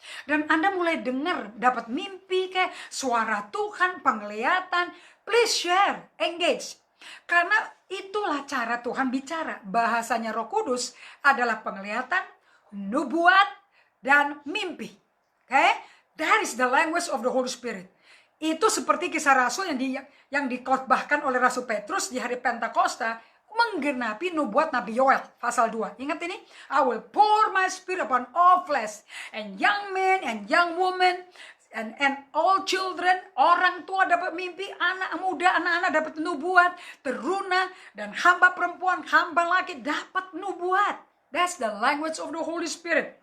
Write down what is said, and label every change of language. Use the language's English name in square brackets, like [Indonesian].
[Indonesian] Dan Anda mulai dengar, dapat mimpi kayak suara Tuhan, penglihatan. [English] Please share, engage. [Indonesian] Karena itulah cara Tuhan bicara. Bahasanya Roh Kudus adalah penglihatan, nubuat, dan mimpi. [English] Okay? That is the language of the Holy Spirit. [Indonesian] Itu seperti kisah Rasul yang dikhotbahkan oleh Rasul Petrus di hari Pentakosta, menggenapi nubuat Nabi Yoel pasal 2. Ingat ini? [English] I will pour my spirit upon all flesh, and young men and young women and all children. [Indonesian] Orang tua dapat mimpi, anak muda, anak-anak dapat nubuat, teruna dan hamba perempuan, hamba laki dapat nubuat. [English] That's the language of the Holy Spirit.